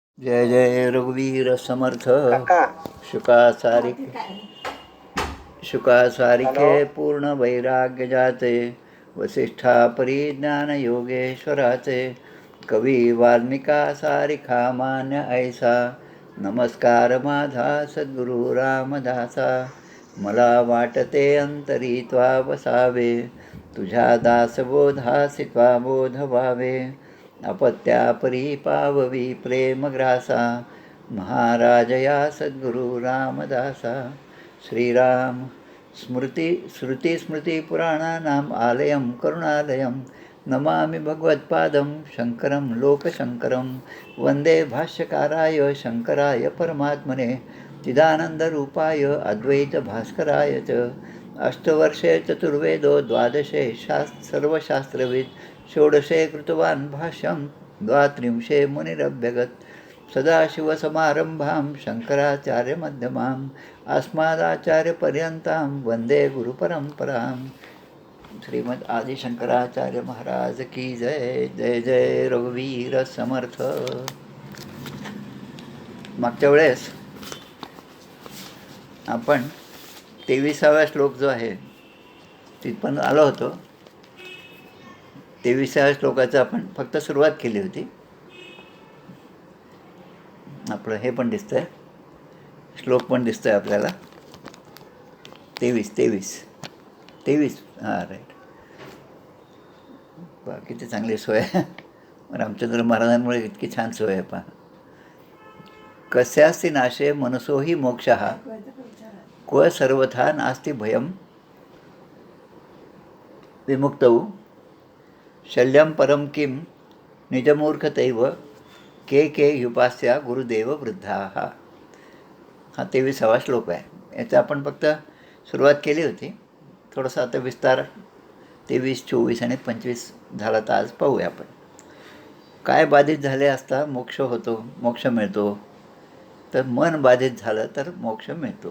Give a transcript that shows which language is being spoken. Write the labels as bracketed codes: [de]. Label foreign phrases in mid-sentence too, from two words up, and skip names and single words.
[mr] जय जय रघुवीर समर्थ. काका शुकासारिखे हॅलो. पूर्ण वैराग्य जाते, वसिष्ठा परिज्ञान योगेश्वराचे. कवी वाल्मिका सारिखा मान्य ऐसा, नमस्कार माझा सद्गुरु रामदासा. मला वाटते अंतरी त्वा वसावे, तुझ्या दासबोधासी त्वा बोध व्हावे. अपत्यापरी पाववी प्रेमग्रासा, महाराज या सद्गुरु रामदासा. [sa] श्रीराम श्रुतिस्मृतिपुराणानाम् आलयं करुणालयं, नमामि भगवत्पादं शङ्करं लोकशङ्करं. वन्दे भाष्यकाराय शङ्कराय परमात्मने, चिदानन्दरूपाय अद्वैतभास्कराय च. अष्टवर्षे चतुर्वेदो, द्वादशे सर्वशास्त्रविद्, षोडशे कृतवान् भाष्यं, द्वात्रिंशे मुनिरभ्यगत्. सदाशिवसमारम्भां शङ्कराचार्यमध्यमाम्, अस्मदाचार्यपर्यन्तां वन्दे गुरुपरम्परां. [hi] श्रीमद आदिशंकराचार्य महाराज की जय. [mr] जय जय रघुवीर समर्थ. मागच्या वेळेस आपण 23वा श्लोक जो आहे तिथपर्यंत आलो होतो. 23व्या श्लोकाचं आपण फक्त सुरुवात केली होती. आपलं हे पण दिसतंय, श्लोक पण दिसतोय आपल्याला. 23 हां राईट. पहा किती चांगली सोय आहे. रामचंद्र महाराजांमुळे इतकी छान सोय आहे. पहा, [sa] कस्यास्ति नाशे मनसोही मोक्षः, क्व सर्वथा नास्ति भयं विमुक्तौ, शल्यं परं किं निजमूर्खतैव, के युपास्या गुरुदेव वृद्धाः. [mr] हा 23वा श्लोक आहे. याचा आपण फक्त सुरुवात केली होती. थोडंसं आता विस्तार 23, 24 आणि 25 झाला तर आज पाहूया आपण. काय बाधित झाले असता मोक्ष होतो, मोक्ष मिळतो? तर मन बाधित झालं तर मोक्ष मिळतो.